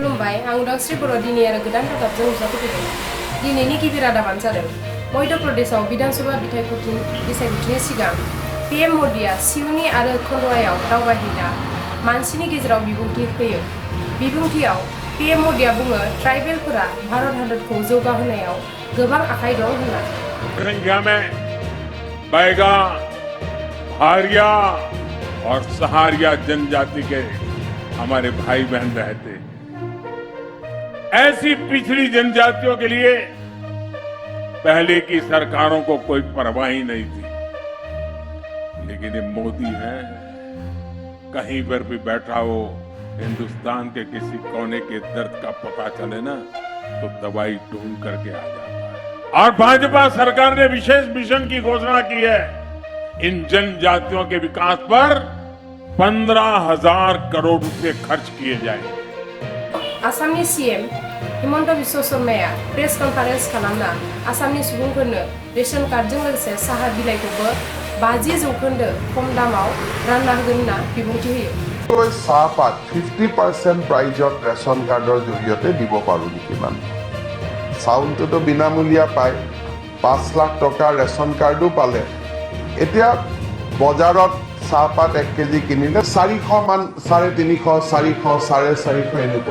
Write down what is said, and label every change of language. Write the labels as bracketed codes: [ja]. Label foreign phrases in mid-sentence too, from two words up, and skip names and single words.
[brx] खुलुमबाय आं उदांस्रि बर' दिनै आरो गोदान रादाबजों नुजाफैदों। दिनैनि गिबि रादाबानो जादों मध्य प्रदेशआव बिधानसभा बिसायख'थिनि सिगां PM मदिया सिउनी आरो खन्डवायाव दावबायहैना मानसिनि गेजेराव बिबुंथि होयो। बिबुंथियाव PM मदिया बुङो ट्राइबेलफोरा भारत हादरखौ जौगाहोनायाव गोबां आखाइ दं होनना। [hi] संख्या में बैगा, भारिया और सहारिया जनजाति के हमारे भाई बहन रहते। ऐसी पिछड़ी जनजातियों के लिए पहले की सरकारों को कोई परवाह ही नहीं थी, लेकिन ये मोदी है, कहीं पर भी बैठा हो हिंदुस्तान के किसी कोने के दर्द का पता चले ना तो दवाई ढूंढ करके आ जाता है। और भाजपा सरकार ने विशेष मिशन की घोषणा की है। इन जनजातियों के विकास पर 15,000 करोड़ रुपए खर्च किए जाएंगे। [brx] आसामनि CM हिमन्त बिश्व शर्माया [en] press conference [brx] खालामना आसामनि सुबुंफोरनो रेशन कार्डजों लोगोसे साहा बिलाइखौबो 50% खम दामाव रानना होगोन होनना बिबुंथि होयो। [as] চাহপাত 50% প্ৰাইজত ৰেচন কাৰ্ডৰ জৰিয়তে দিব পাৰোঁ নেকি? চাউলটোতো বিনামূলীয়া পায়, 5 লাখ টকা ৰেচন কাৰ্ডো পালে। এতিয়া বজাৰত চাহপাত 1 কেজি কিনিলে 400 মান, 350, 400, 450 এনেকুৱা।